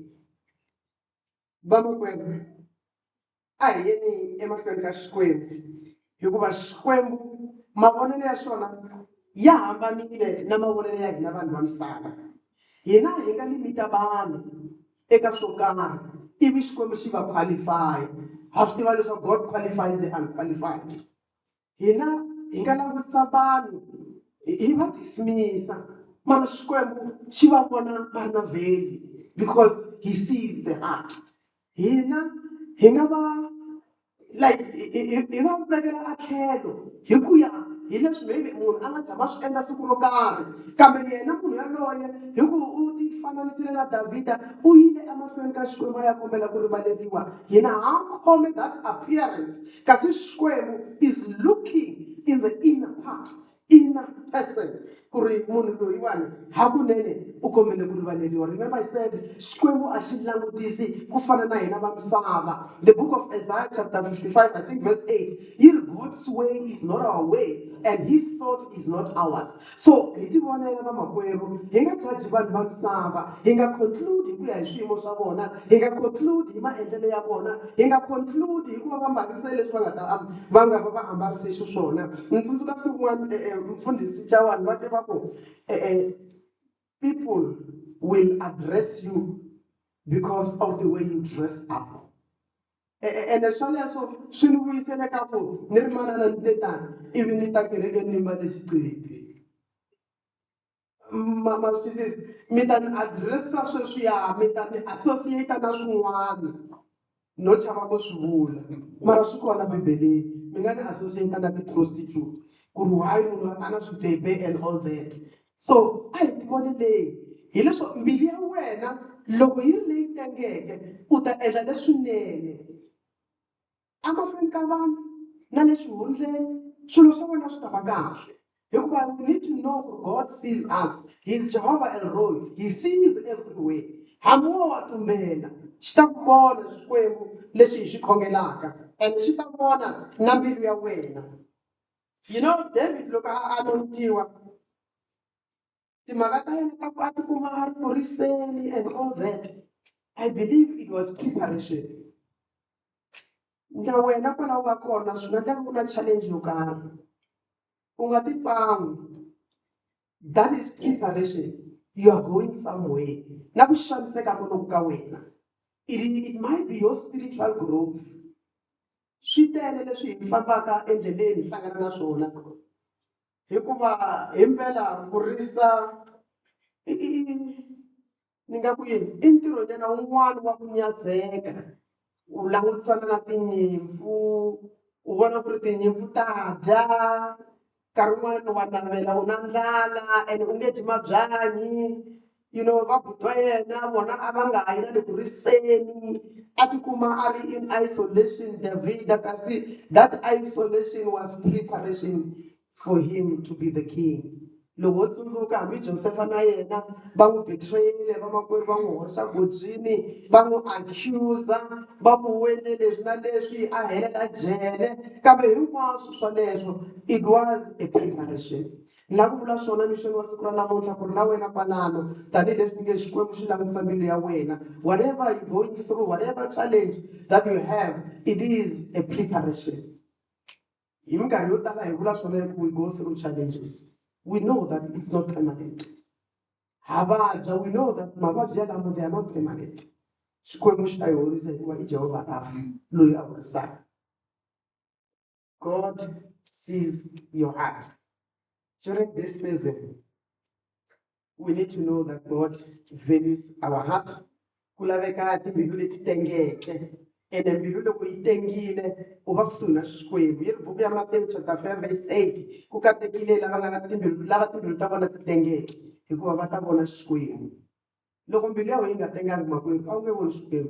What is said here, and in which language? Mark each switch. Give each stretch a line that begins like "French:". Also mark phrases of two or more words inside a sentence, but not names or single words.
Tsonga: Vamakwerhu a hi yeni emahlweni ka Xikwembu hikuva Xikwembu mavonelo ya swona ya hambanile na mavonelo ya hina vanhu va misava. Hina hi nga limita vanhu eka swo karhi ivi Xikwembu xi va qualify. Ha swi tiva leswaku
English: God qualifies the unqualified.
Tsonga: Hina hi nga langutisa vanhu hi va dismissa mara Xikwembu xi va vona va ri na value
English: because he sees the heart.
Tsonga: Hina hi nga va like hi va vekela a tlhelo hi ku ya hi leswi maybe munhu a nga tshama swi endla siku ro karhi kambe yena munhu yaloye hi ku u ti fananisile na Davhida u yile emahlweni ka Xikwembu a ya kombela ku rivaleriwa yena ha khome
English: that appearance
Tsonga: kasi Xikwembu
English: is looking in the inner part, inner person
Tsonga: ku ri munhu loyiwani hakunene u kombele ku rivaleriwa.
English: Remember I said
Tsonga: Xikwembu a xi langutisi ku fana na hina va misava.
English: The book of Isaiah chapter 55 I think verse 8, here God's way is not our way and his thought is not ours.
Tsonga: So hi ti vonela va makwerhu hi nga judge vanhu va misava, hi nga conclude hi ku ya hi swiyimo swa vona, hi nga conclude hi maendlelo ya vona, hi nga conclude hi ku va va mbarise leswi va nga va ambarise xiswona. Ni tsundzuka siku n'wana mfundhisi Chawani va te va ku
English: people will address you because of the way you dress up.
Tsonga: And swoleswo swi ni vuyisele ka ku ni ri manana ni te tani ivi ni ta kerekeni ni mbale xiqivi. Ma swi twisisa mi ta ni addressa sweswiya mi ta ni associate na swin'wana no chava ku swi vula mara swi kona bibeleni mi nga ni associate na ti-prostitute ku ri why munhu a na swibebe
English: and all that.
Tsonga: So a hi ti voneleni hileswo mbilu ya wena loko yi ri leyi tengeke u ta endla leswinene amahlweni ka vanhu na le xihundleni swilo swa wena swi ta va kahle hikuva
English: we need to know God sees us. He's Jehovah El Roy. He sees everywhere.
Tsonga: Hambi wo wa tumbela xi ta ku vona Xikwembu lexi hi xi khongelaka and xi ta vona na mbilu ya wena.
English: You know
Tsonga: David loko a anointiwa timhaka ta yena ta ku a tikuma a ri kuriseni
English: and all that, I believe it was preparation.
Tsonga: Na wena kwala u nga kona swi nga endleka ku na challenge yo karhi u nga ti tsan'wi.
English: That is preparation. You are going somewhere.
Tsonga: Na ku xaniseka loku ka wena
English: it might be your spiritual growth.
Tsonga: Swi tele leswi hi fambaka endleleni hi hlangana na swona hikuva hi mpela ku risa ni nga ku yini i ntirhonyana wun'wana wa ku nyadzheka u langutisana na tinyimpfu u vona ku ri tinyimpfu ta dya nkarhi wun'wana wa navela u na ndlala and u nge dyi mabyanyi
English: you know
Tsonga: va buti wa yena vona a va nga ha yi na le ku riseni a tikuma a ri
English: in isolation
Tsonga: Davhida kasi
English: that isolation was preparation for him to be the king.
Tsonga: Loko wo tsundzuka hambi Josefa na yena va n'wi betrayile vamakwerhu va n'wi hoxa gobyini va n'wi accuser va ku wene leswi na leswi a helela jele kambe hinkwaswo swoleswo
English: it was a preparation.
Tsonga: Ni lava ku vula swona mixeni wa siku ra namuntlha ku ri na wena kwalano tanihileswi ni nge Xikwembu xi langutisa mbilu ya wena
English: whatever you going through, whatever challenge that you have, it is a preparation.
Tsonga: Hi minkarhi yo tala hi vula swona
English: we go through challenges. We know that it's not permanent. We know that
Tsonga: mavabyi yalamo
English: they are not permanent.
Tsonga: Xikwembu xi ta hi horisa hikuva i Jehovah Rafa loyi a horisaka.
English: God sees your heart. During this season, we need to know that God values our heart.
Tsonga: Ku laveka timbilu leti tengeke ene mbilu loko yi tengile u va kusuhi na Xikwembu. Yi ri buku ya Matewu chapter 5 verse 8 ku katekile lava nga na timbilu ta vona ti tengeke hikuva va ta vona Xikwembu. Loko mbilu ya wena yi nga tengangi makwerhu a wu nge voni Xikwembu.